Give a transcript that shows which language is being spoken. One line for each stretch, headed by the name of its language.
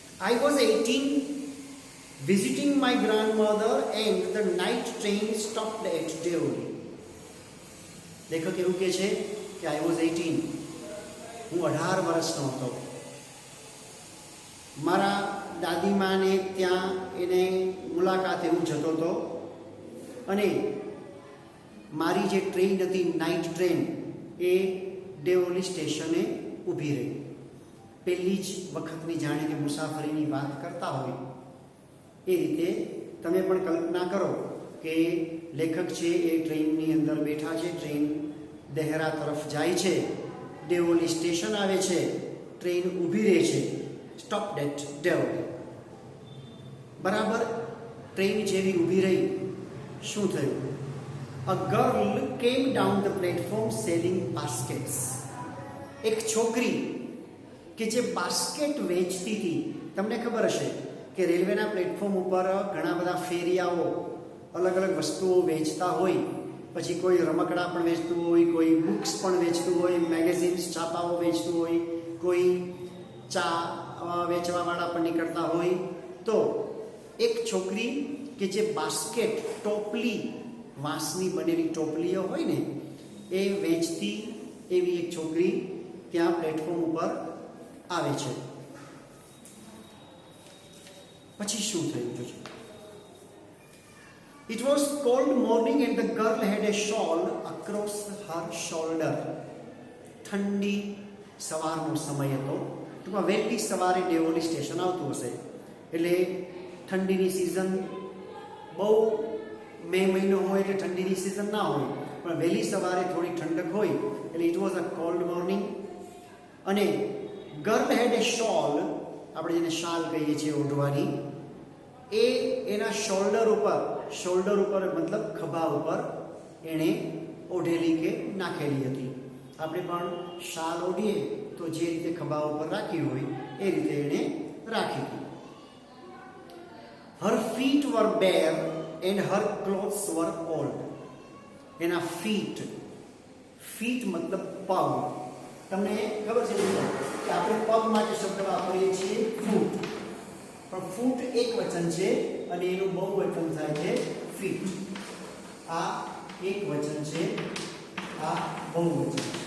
English: I was 18, visiting my grandmother and the night train stopped at Deoli.
Gujarati: લેખક એવું કહે છે કે
English: I was 18,
Gujarati: હું 18 વર્ષનો હતો. મારા દાદીમાને ત્યાં એને મુલાકાતે હું જતો હતો અને મારી જે ટ્રેન હતી નાઇટ ટ્રેન એ દેઓલી સ્ટેશને ઊભી રહી. પહેલી જ વખતની જાણે કે મુસાફરીની વાત કરતા હોય એ રીતે તમે પણ કલ્પના કરો કે લેખક છે એ ટ્રેનની અંદર બેઠા છે, ટ્રેન દેહરા તરફ જાય છે, દેઓલી સ્ટેશન આવે છે, ટ્રેન ઊભી રહે છે,
English: Stopped at Deoli.
Gujarati: બરાબર ટ્રેન જેવી ઊભી રહી, શું થયું?
English: A girl came down the platform selling baskets.
Gujarati: એક છોકરી કે જે બાસ્કેટ વેચતી હતી. તમને ખબર હશે કે રેલવેના પ્લેટફોર્મ ઉપર ઘણા બધા ફેરિયાઓ અલગ અલગ વસ્તુઓ વેચતા હોય. પછી કોઈ રમકડા પણ વેચતું હોય, કોઈ બુક્સ પણ વેચતું હોય, મેગેઝિન્સ છાપાઓ વેચતું હોય, કોઈ ચા વેચવાવાળા પણ નીકળતા હોય. તો એક છોકરી કે જે બાસ્કેટ, ટોપલી, વાંસની બનેલી ટોપલીઓ હોય ને એ વેચતી એવી એક છોકરી ત્યાં પ્લેટફોર્મ ઉપર આવે છે. પછી શું થયું જોજો.
English: It was cold morning and the girl had a shawl across her shoulder.
Gujarati: ઠંડી સવારનો સમય હતો. ટૂંકમાં વહેલી સવારે દેઓલી સ્ટેશન આવતું હશે એટલે ઠંડીની સિઝન બહુ મે મહિનો હોય એટલે ઠંડીની સિઝન ના હોય, પણ વહેલી સવારે થોડી ઠંડક હોય એટલે
English: It was a cold morning.
Gujarati: અને
English: girl had a shawl,
Gujarati: આપણે જેને શાલ કહીએ છીએ ઓઢવાની, એ એના શોલ્ડર ઉપર મતલબ ખભા ઉપર એણે ઓઢેલી કે નાખેલી હતી. આપણે પણ શાલ ઓઢીએ તો જે રીતે ખભા ઉપર રાખી હોય એ રીતે એણે રાખી હતી.
English: Her feet were bare and her clothes were old.
Gujarati: એના ફીટ મતલબ પગ. તમને ખબર છે કે આપણે પગ માટે શબ્દ વાપરીએ છીએ ફૂટ, પણ ફૂટ એક વચન છે અને એનું બહુવચન થાય છે ફીટ. આ એક વચન છે, આ બહુવચન છે.